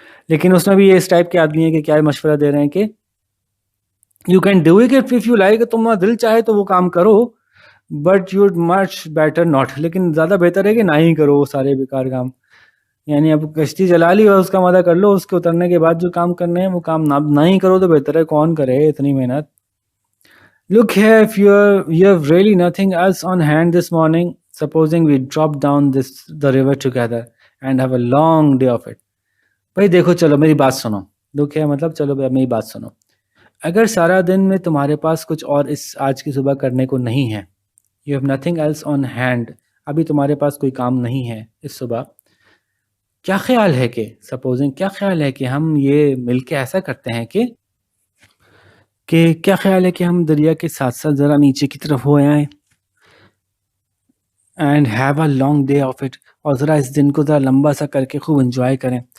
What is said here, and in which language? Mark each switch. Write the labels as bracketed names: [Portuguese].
[Hindi] लेकिन उसमें भी ये इस टाइप के आदमी है कि क्या मशवरा दे रहे हैं कि [English] you can do it if you like, [Hindi] तुम्हारा दिल चाहे तो वो काम करो, [English] But you much better not. [Hindi] लेकिन ज़्यादा बेहतर है कि ना ही करो वो सारे बेकार काम। यानी अब कश्ती चला ली और उसका मजा कर लो, उसके उतरने के बाद जो काम करने हैं वो काम ना ही करो तो बेहतर है। कौन करे इतनी मेहनत। [English] Look here, if you have really nothing else on hand this morning, supposing we drop down the river together and have a long day of it। [Hindi] भाई देखो, चलो मेरी बात सुनो। लुक है मतलब चलो मेरी बात सुनो। अगर सारा दिन में तुम्हारे पास कुछ और इस आज की सुबह करने को नहीं है, [English] you have nothing else on hand, [Hindi] अभी तुम्हारे पास कोई काम नहीं है इस सुबह, क्या ख्याल है कि सपोजिंग, क्या ख्याल है कि हम ये मिलके ऐसा करते हैं कि क्या ख्याल है कि हम दरिया के साथ साथ ज़रा नीचे की तरफ हो आए [English] and have a long day of it, [Hindi] और ज़रा इस दिन को ज़रा लंबा सा करके खूब इंजॉय करें।